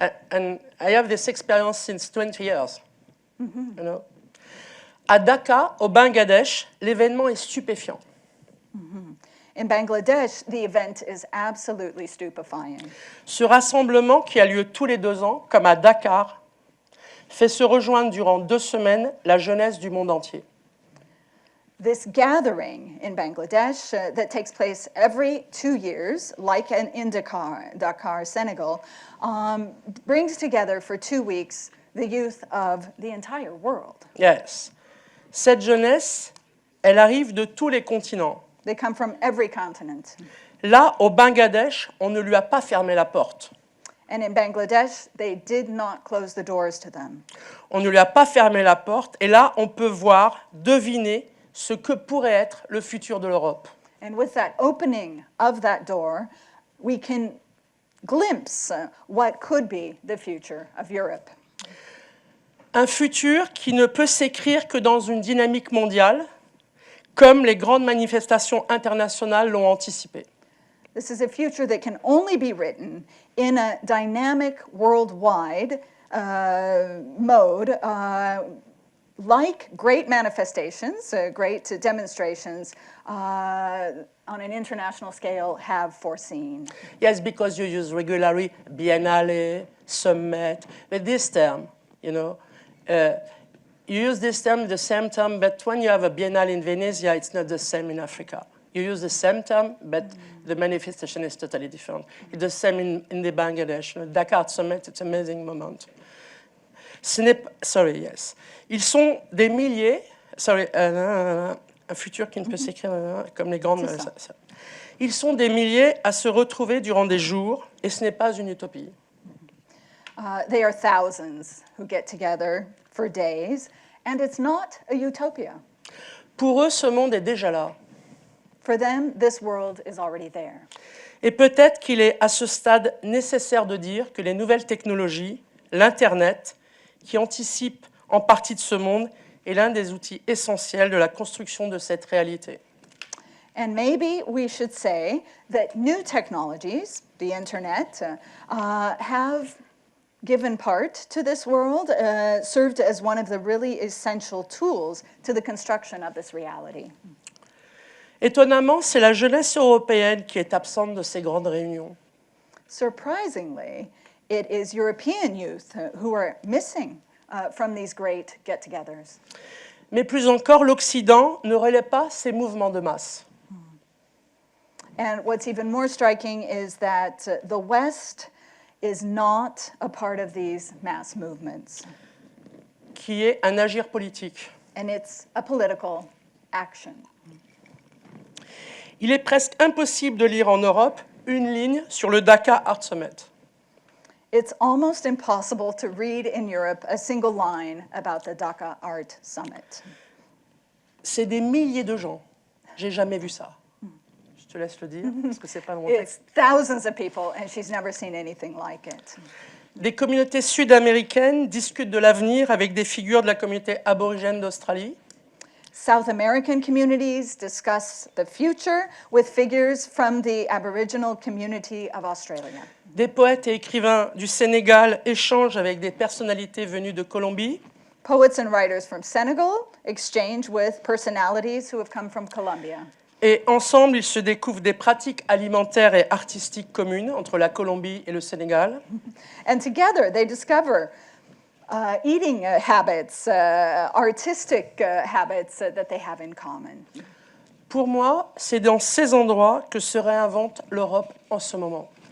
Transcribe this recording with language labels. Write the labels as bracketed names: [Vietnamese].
[English] And I have this experience since 20 years. You know? [French] À Dhaka, au Bangladesh, l'événement est stupéfiant. [English] In Bangladesh, the event is absolutely stupefying. [French] Ce rassemblement, qui a lieu tous les 2 ans, comme à Dakar, fait se rejoindre durant 2 semaines la jeunesse du monde entier. [English] This gathering in Bangladesh that takes place every 2 years, like in Dakar, Senegal, brings together for 2 weeks the youth of the entire world. Yes. [French] Cette jeunesse, elle arrive de tous les continents. [English] They come from every continent. [French] Là, au Bangladesh, on ne lui a pas fermé la porte. [English] And in Bangladesh, they did not close the doors to them. [French] On ne lui a pas fermé la porte. Et là, on peut voir, deviner ce que pourrait être le futur de l'Europe. [English] And with that opening of that door, we can glimpse what could be the future of Europe. [French] Un futur qui ne peut s'écrire que dans une dynamique mondiale, comme les grandes manifestations internationales l'ont anticipé. [English] This is a future that can only be written in a dynamic worldwide mode, like great manifestations, great demonstrations on an international scale have foreseen. Yes, because you use regularly biennale, summit, but this term, you know, you use this term, the same term, but when you have a biennale in Venezia, it's not the same in Africa. You use the same term, but the manifestation is totally different. It's the same in the Bangladesh. The Dakar Summit, it's an amazing moment. Sorry, yes. [French] Ils sont des milliers, un futur qui ne peut s'écrire comme les grandes... Ils sont des milliers à se retrouver durant des jours, et ce n'est pas une utopie. [English] They are thousands who get together for days, and it's not a utopia. [French] Pour eux, ce monde est déjà là. [English] For them, this world is already there. [French] Et peut-être qu'il est à ce stade nécessaire de dire que les nouvelles technologies, l'Internet, qui anticipe en partie de ce monde, est l'un des outils essentiels de la construction de cette réalité. [English] And maybe we should say that new technologies, the internet, have given part to this world, served as one of the really essential tools to the construction of this reality. [French] Étonnamment, c'est la jeunesse européenne qui est absente de ces grandes réunions. [English] Surprisingly, it is European youth who are missing from these great get-togethers. [French] Mais plus encore, l'Occident ne relaie pas ces mouvements de masse. [English] And what's even more striking is that the West is not a part of these mass movements. [French] Qui est un agir politique. [English] And it's a political action. [French] Il est presque impossible de lire en Europe une ligne sur le Dakar Art Summit. [English] It's almost impossible to read in Europe a single line about the Dhaka Art Summit. [French] C'est des milliers de gens. J'ai jamais vu ça. Je te laisse le dire, parce que c'est pas mon texte. [English] It's thousands of people, and she's never seen anything like it. [French] Des communautés sud-américaines discutent de l'avenir avec des figures de la communauté aborigène d'Australie. [English] South American communities discuss the future with figures from the Aboriginal community of Australia. [French] Des poètes et écrivains du Sénégal échangent avec des personnalités venues de Colombie. [English] Poets and writers from Senegal exchange with personalities who have come from Colombia. [French] Et ensemble, ils se découvrent des pratiques alimentaires et artistiques communes entre la Colombie et le Sénégal. [English] And together they discover eating habits, artistic habits that they have in common. [French] Pour moi, c'est dans ces endroits que se réinvente l'Europe en ce moment.